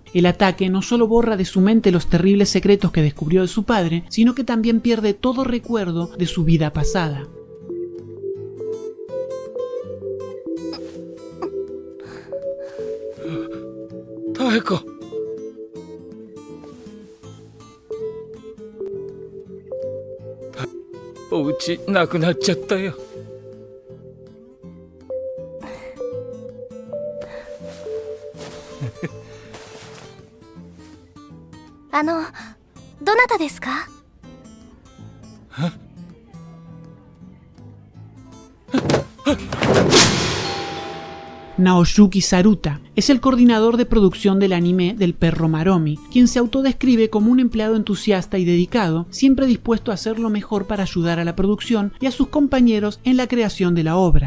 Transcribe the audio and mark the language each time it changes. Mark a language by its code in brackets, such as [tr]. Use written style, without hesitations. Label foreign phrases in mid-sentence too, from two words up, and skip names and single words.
[es] El ataque no solo borra de su mente los terribles secretos que descubrió de su padre, sino que también pierde todo recuerdo de su vida pasada. Taeko. [ja] お家なくなっちゃったよ。どなたですか？ [es] Naoyuki Saruta es el coordinador de producción del anime del perro Maromi, quien se autodescribe como un empleado entusiasta y dedicado, siempre dispuesto a hacer lo mejor para ayudar a la producción y a sus compañeros en la creación de la obra.